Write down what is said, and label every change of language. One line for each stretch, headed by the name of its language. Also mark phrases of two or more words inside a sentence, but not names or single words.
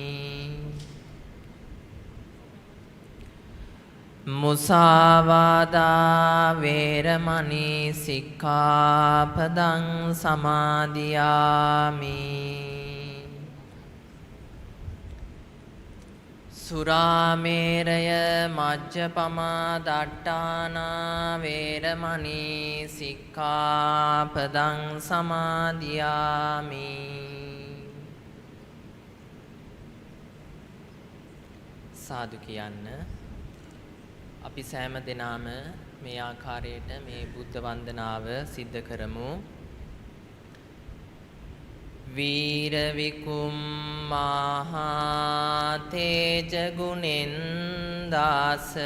Pali: Musāvādā vēramani sikkāpadang samadhiyāmi Surāmeraya majjapamā daṭṭānā vēramani sikkāpadang samadhiyāmi
Sinhala: සාදු කියන්න අපි සෑම දෙනාම මේ ආකාරයට මේ බුද්ධ වන්දනාව සිද්ධ කරමු වීර විකුම්මහා තේජ ගුණෙන් දාස